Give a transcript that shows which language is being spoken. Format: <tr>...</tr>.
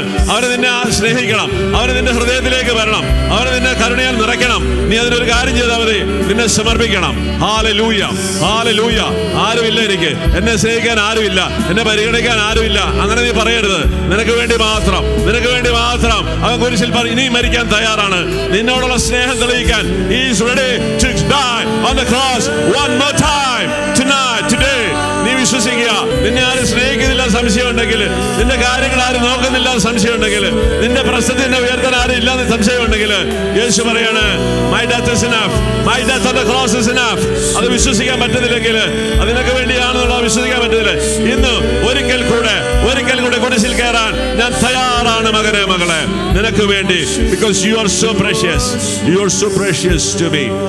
<ml>അവന് നിന്നെ സ്നേഹിക്കണം, അവന് നിന്റെ ഹൃദയത്തിലേക്ക് വരണം, അവന് നിന്നെ കരുണയാൽ നിറയ്ക്കണം. നീ അതിനൊരു കാര്യം ചെയ്താൽ മതി, നിന്നെ സമർപ്പിക്കണം. Hallelujah, hallelujah. ആരുമില്ല എനിക്ക്, എന്നെ സ്നേഹിക്കാൻ ആരുമില്ല, എന്നെ പരിഗണിക്കാൻ ആരുമില്ല, അങ്ങനെ നീ പറയരുത്. നിനക്ക് വേണ്ടി മാത്രം അവൻ കുരിശിൽ ഇനിയും മരിക്കാൻ തയ്യാറാണ്. നിന്നോടുള്ള സ്നേഹം തെളിയിക്കാൻ</ml> <en>he is ready to die on the cross one more time tonight, today.</en> <ml>നീ വിശ്വസിക്കുക. നിന്നെ ആരും സ്നേഹിക്കുന്നില്ല സംശയം ഉണ്ടെങ്കിൽ, നിന്റെ കാര്യങ്ങൾ ആരും നോക്കുന്നില്ല സംശയം ഉണ്ടെങ്കിൽ, നിന്റെ പ്രശ്നത്തിൽ നിന്നെ ഉയർത്താൻ ആരും ഇല്ലാന്ന് സംശയം ഉണ്ടെങ്കിൽ, യേശു പറയാണ്,</ml> <en>my death is enough,</en> <ml>my death on the cross is enough. അത് വിശ്വസിക്കാൻ പറ്റുന്നില്ലെങ്കിൽ, അതിനൊക്കെ വേണ്ടിയാണെന്നുള്ളത് വിശ്വസിക്കാൻ പറ്റുന്നില്ല, ഇന്ന് ഒരിക്കൽ കൂടെ കുരിശിൽ കയറാൻ ഞാൻ തയ്യാറാണ് മകനെ, മകളെ, നിനക്ക് വേണ്ടി.</ml> <en>Because you are so precious to me.</en>